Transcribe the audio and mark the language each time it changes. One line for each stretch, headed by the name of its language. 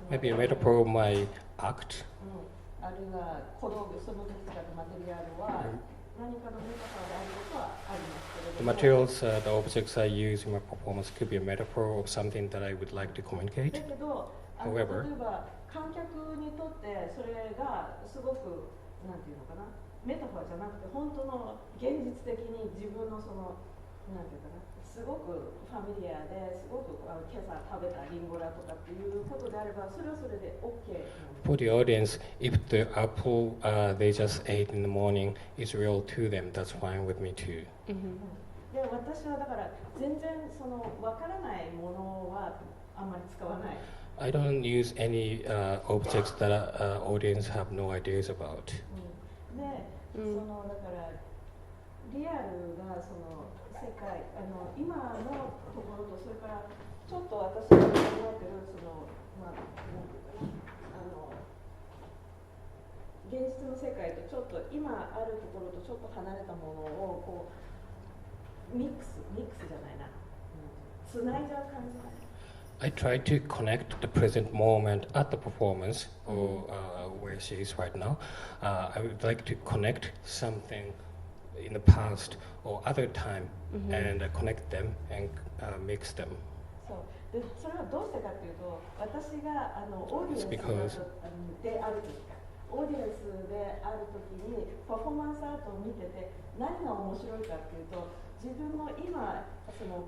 English: Maybe a metaphor of my act.
Japanese: あるいは小道具、その時使ったマテリアルは何かのメタファーであることはありますけれども。
English: The materials, the objects I use in my performance could be a metaphor of something that I would like to communicate.
Japanese: だけど、
English: However,
Japanese: 例えば観客にとってそれがすごくなんていうのかな、メタファーじゃなくて本当の現実的に自分のそのなんていうかな、すごくファミリアですごく今朝食べたリンゴだとかっていうことであればそれはそれで OK。
English: for the audience, if the apple they just ate in the morning is real to them, that's fine with me too.
Japanese: で私はだから全然その分からないものはあんまり使わない。
English: I don't use any objects that audience have no ideas about.
Japanese: で、そのだからリアルがその世界今のところとそれからちょっと私が考えてるそのまあなんていうかな現実の世界とちょっと今あるところとちょっと離れたものをこうミックスじゃないな、つないじゃう感じ。
English: I try to connect the present moment at the performance, or where she is right now. I would like to connect something in the past or other time, and connect them and mix them.
Japanese: そうでそれはどうしてかというと、私がオーディエンスであるときか、オーディエンスであるときにパフォーマンスアートを見てて何が面白いかというと、自分の今その